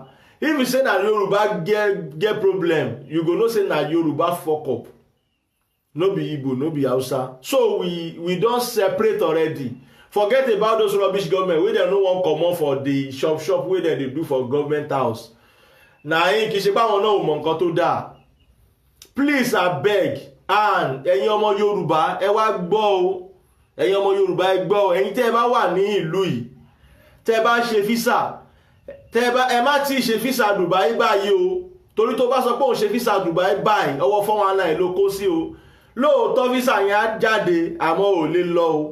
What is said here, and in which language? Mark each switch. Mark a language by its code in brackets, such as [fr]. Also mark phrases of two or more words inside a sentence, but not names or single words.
[pcm] If you say na Yoruba get problem, you go know say na Yoruba fuck up. No be Igbo, no be Hausa. So we don separate already. Forget about those rubbish government wey dem no wan comot for the shop wey dem dey do for government house. [yo] Na kì í ṣe báwọn náà ò mọ nǹkan tó dáa. [pcm] Please abeg, [yo] and ẹ̀yin ọmọ Yorùbá ẹ wá gbọ́ o. Ẹ̀yin ọmọ Yorùbá ẹ gbọ́ o. Ẹ̀yin tẹ́ ẹ bá wà ní ìlú yìí, tẹ́ ẹ bá ṣe físà, ẹ má tí ì ṣe físà Dubai báyìí o. Torí tó bá sọ pé òun ṣe físà Dubai báyìí, ọwọ́ 419 ló kó sí o. Lóòótọ́ físà yẹn á jáde àmọ́ ò lè lọ o.